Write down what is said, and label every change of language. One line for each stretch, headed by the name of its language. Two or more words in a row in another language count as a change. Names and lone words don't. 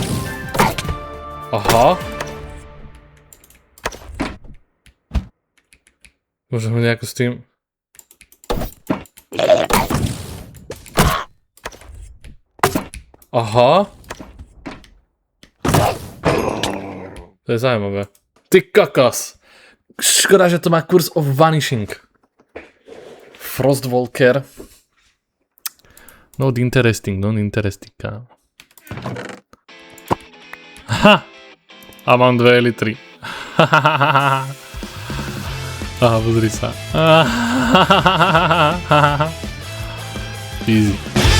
Slovak: Aha. Môžem nejako s tým... Aha. To je zaujímavé. Ty kokos. Škoda, že to má kurz of Vanishing.
English: Frostwalker. Not interesting,
Slovak: kámo. Ha! A mám 2 litry. Aha, pozri sa. Easy.